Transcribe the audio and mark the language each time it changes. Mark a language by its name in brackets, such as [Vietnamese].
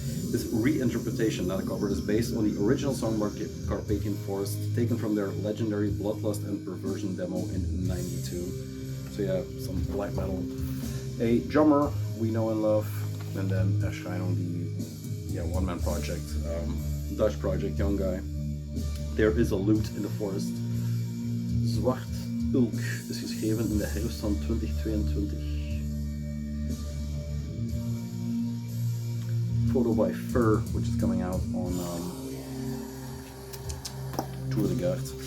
[English] This reinterpretation, not a cover, is based on the original song by Carpathian Forest, taken from their legendary Bloodlust and Perversion demo in '92. So yeah, some black metal. A drummer we know and love, and then Erscheinung, the one-man project, Dutch project, young guy. There is a lute in the forest. [Dutch] Zwart Ulk is geschreven in de herfst van 2022. [English] Photo by Fur, which is coming out on Tour de Garde.